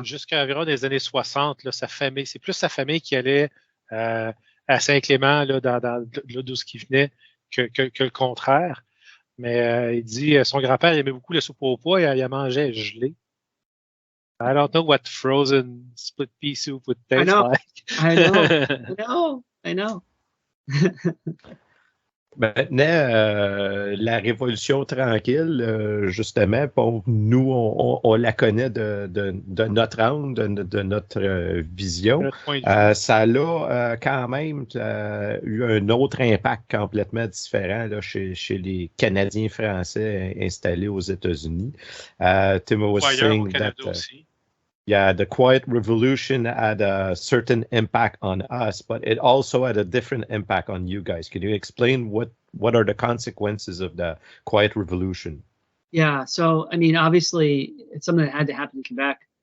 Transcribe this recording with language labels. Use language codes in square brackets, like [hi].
[fr] Jusqu'à environ des années 60, là, sa famille, c'est plus sa famille qui allait à Saint-Clément, là, d'où ce qui venait, que le contraire. Mais il dit son grand-père aimait beaucoup le soupe au pois, il mangeait gelé. [en] I don't know what frozen split pea soup would taste like. I know. [fr] Maintenant, la Révolution tranquille, justement, pour nous, on la connaît de notre angle, de notre vision. Ça a quand même eu un autre impact complètement différent là, chez les Canadiens français installés aux États-Unis. [en] Tim was saying that the Quiet Revolution had a certain impact on us, but it also had a different impact on you guys. Can you explain what are the consequences of the Quiet Revolution? Yeah, so I mean, obviously, it's something that had to happen in Quebec.